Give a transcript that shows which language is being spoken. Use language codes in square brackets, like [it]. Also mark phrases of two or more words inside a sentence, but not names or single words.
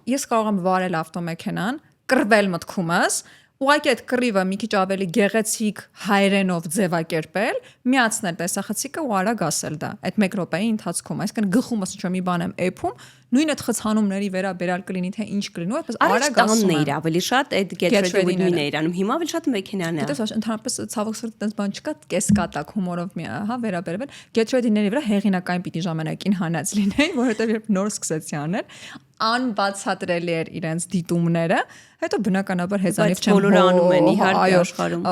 [hy] ես կարող եմ վարել ավտոմեքենան, կռվել մտքումս, ուղղակի այդ կռիվը մի քիչ ավելի գեղեցիկ հայերենով ձևակերպել, միացնել տեսախցիկը ու արագ ասել դա։ Այդ 1 րոպեի ընթացքում, այսինքն գլխումս ինչ-որ մի բան եմ էփում, նույն այդ խցանումների վերաբերալ կլինի թե ինչ կլինի, այդպես արագ ասում եմ։ եմ։ Ավելի շատ այդ [en] get ready with me-ն [hy] էր անում։ Հիմա ավելի շատ մեքենան է։ Դες ընդհանրապես ցավոք սրտի տես բան չկա, կեսկատակ հումորով մի, հա, վերաբերվել։ [en] Get ready-ների [hy] վրա հեղինակային պիտի ժամանակին հանած լինեի, որովհետև երբ նոր սկսեցի անել, անբացատրելի էր իրենց դիտումները, հետո բնականաբար հեծանիվ չեմ բոլորը անում են իհարկե աշխարհում։